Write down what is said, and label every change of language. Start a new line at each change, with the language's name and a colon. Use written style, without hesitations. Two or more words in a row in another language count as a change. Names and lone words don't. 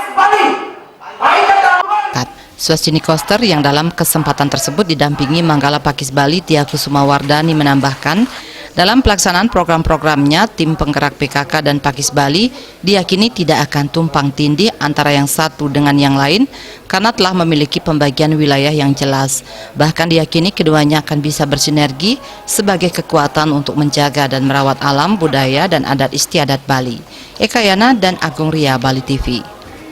Indonesian: Swastini Koster yang dalam kesempatan tersebut didampingi Manggala Pakis Bali Tia Kusuma Wardani menambahkan, dalam pelaksanaan program-programnya, Tim Penggerak PKK dan Pakis Bali diyakini tidak akan tumpang tindih antara yang satu dengan yang lain karena telah memiliki pembagian wilayah yang jelas. Bahkan diyakini keduanya akan bisa bersinergi sebagai kekuatan untuk menjaga dan merawat alam, budaya, dan adat istiadat Bali. Eka Yana dan Agung Ria, Bali TV.